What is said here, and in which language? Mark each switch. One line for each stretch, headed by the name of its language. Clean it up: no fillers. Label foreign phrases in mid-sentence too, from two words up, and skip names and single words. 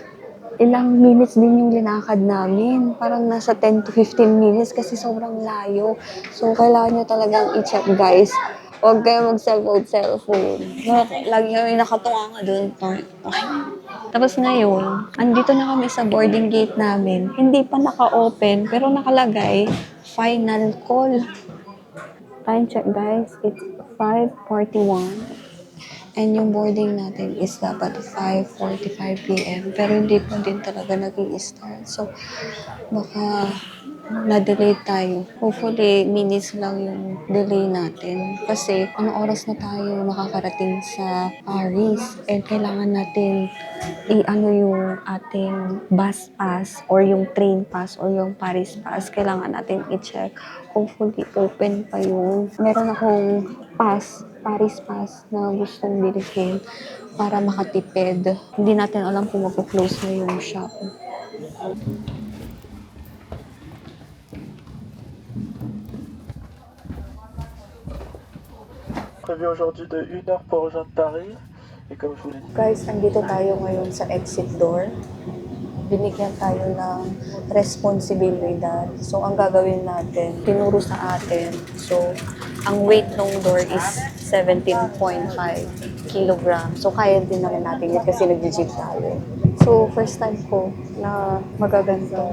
Filipino: Ilang minutes din yung linakad namin. Parang nasa 10 to 15 minutes kasi sobrang layo. So, kailangan nyo talagang i-check, guys. Huwag kayo mag-cellphone. Lagi kami nakatunga nga doon. Tapos ngayon, andito na kami sa boarding gate namin. Hindi pa naka-open, pero nakalagay,
English: final call. Time check, guys. It's 5:41.
Filipino: And yung boarding natin is dapat 5:45 p.m. Pero hindi pa din talaga nag-i-start. So, baka na-delay tayo. Hopefully, minutes lang yung delay natin. Kasi, ang oras na tayo makakarating sa Paris. And kailangan natin i-ano yung ating
English: bus pass
Filipino: or yung
English: train pass
Filipino: or yung Paris pass. Kailangan natin i-check. Hopefully, open pa yung... Meron akong pass, Paris pass na gustong bilhin para makatipid. Hindi natin alam kung mag-close na yung shop.
French: Prévu aujourd'hui de 1 heure pour rejoindre Paris. Et comme je vous l'ai dit...
Filipino: Guys, andito tayo ngayon sa
English: exit door.
Filipino: Binigyan tayo ng responsibilidad. So, ang gagawin natin, tinuro sa atin. So, ang weight ng door is 17.5 kilograms. So, kaya din naman natin yan kasi nag-gym tayo. So,
English: first time
Filipino: ko na magaganto.